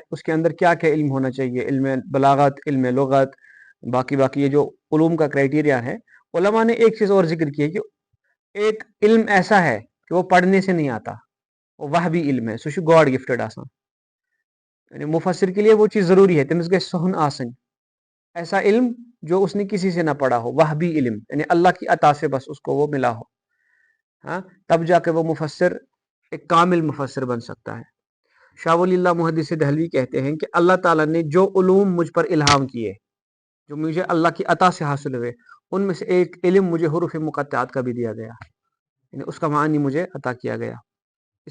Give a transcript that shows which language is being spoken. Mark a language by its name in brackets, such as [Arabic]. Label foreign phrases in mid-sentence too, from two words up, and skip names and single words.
[Urdu] اس کے اندر کیا کیا علم ہونا چاہیے، علم بلاغت، علم لغت، باقی یہ جو علوم کا کرائٹیریا ہے، علماء نے ایک چیز اور ذکر کی ہے کہ ایک علم ایسا ہے کہ وہ پڑھنے سے نہیں آتا، وہ وحبی علم ہے، [Kashmiri] سو چھُ [English] God gifted [Urdu] آسان، یعنی مفسر کے لیے وہ چیز ضروری ہے، [Kashmiri] تمس گژھِ سہن آسن، [Urdu] ایسا علم جو اس نے کسی سے نہ پڑھا ہو، وحبی علم، یعنی اللہ کی عطا سے بس اس کو وہ ملا ہو، ہاں، تب جا کے وہ مفسر ایک کامل مفسر بن سکتا ہے۔ شاہ ولی اللہ محدث دہلوی کہتے ہیں کہ اللہ تعالیٰ نے جو علوم مجھ پر الہام کیے، جو مجھے اللہ کی عطا سے حاصل ہوئے، ان میں سے ایک علم مجھے حروف مقطعات کا بھی دیا گیا، یعنی اس کا معنی مجھے عطا کیا گیا۔